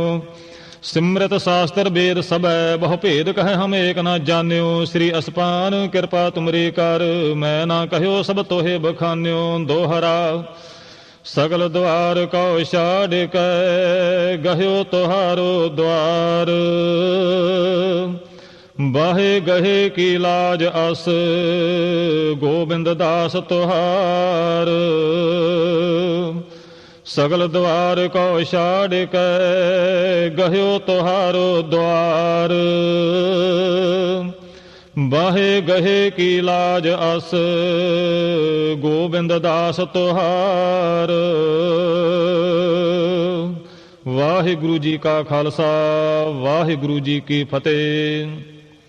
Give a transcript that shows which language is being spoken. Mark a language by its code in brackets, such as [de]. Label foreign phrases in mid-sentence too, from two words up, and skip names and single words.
[pa] ਸਿਮ੍ਰਿਤ ਸ਼ਾਸਤ੍ਰ ਬੇਦ ਸਬ ਬਹੁ ਭੇਦ ਕਹੇ, ਹਮ ਏਕ ਨ ਜਾਨਯੋ। ਸ੍ਰੀ ਅਸਪਾਨ ਕ੍ਰਿਪਾ ਤੁਮਰੀ ਕਰ, ਮੈਂ ਨਾ ਕਹੋ ਸਬ ਤੋਹੇ ਬਖਾਨਯੋ। ਦੋਹਰਾ ਸਗਲ ਦ੍ਵਾਰ ਕੋ ਛਾੜ ਕੇ, ਗਹਯੋ ਤੋਹਾਰੋ ਦ੍ਵਾਰ। ਬਾਹੇ ਗਹੇ ਕੀ ਲਾਜ ਅਸ ਗੋਬਿੰਦ ਦਾਸ ਤੁਹਾਰ ਸਗਲ ਦਵਾਰ ਕੋ ਛਾੜ ਕੇ ਗਹਿਓ ਤੁਹਾਰੋ ਦੁਆਰ ਬਾਹੇ ਗਹੇ ਕੀ ਲਾਜ ਅਸ ਗੋਬਿੰਦ ਦਾਸ ਤੁਹਾਰ ਵਾਹਿਗੁਰੂ ਜੀ ਕਾ ਖਾਲਸਾ ਵਾਹਿਗੁਰੂ ਜੀ ਕੀ ਫਤਿਹ।